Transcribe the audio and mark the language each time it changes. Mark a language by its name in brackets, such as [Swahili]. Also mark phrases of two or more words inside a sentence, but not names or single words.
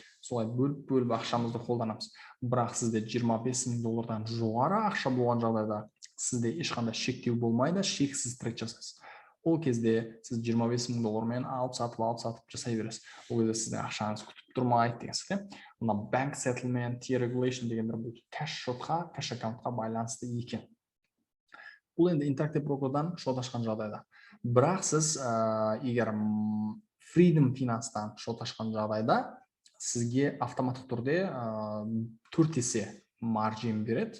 [Kazakh] Солай бөліп ақшамызды қолданамыз. Бірақ сізде 25 мың доллардан жоғары ақша болған жағдайда сізде ешқандай шектеу болмайды, шексіз трейд жасайсыз. Ол кезде сіз 25 мың доллармен алып сатып жасай бересіз. Ол кезде сіздің ақшаңыз күтіп тұрмайды деген сияқты. Мына [English] bank settlement, [Kazakh] regulation дегендер бұл кэш шотқа, кэш аккаунтқа байланысты екен. Бұл енді Interactive Broker'дан шот ашқан жағдайда. Бірақ сіз егер Freedom Finance'тан шот ашқан жағдайда сізге автоматтық түрде 4 есе маржин береді.